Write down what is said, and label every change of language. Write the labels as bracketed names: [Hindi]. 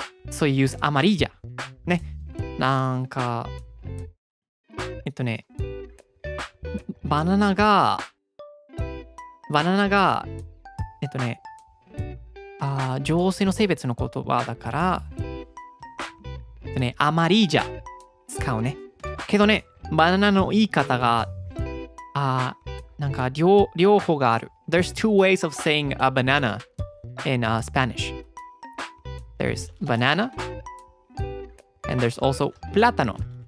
[English] So you use amarilla. ね。なんか [Japanese] バナナが、上性の性別の言葉だから、アマリージャ使うね。けどね、バナナの言い方が、なんか両方がある。 [English] There's two ways of saying a banana in Spanish. There's banana and there's also plátano.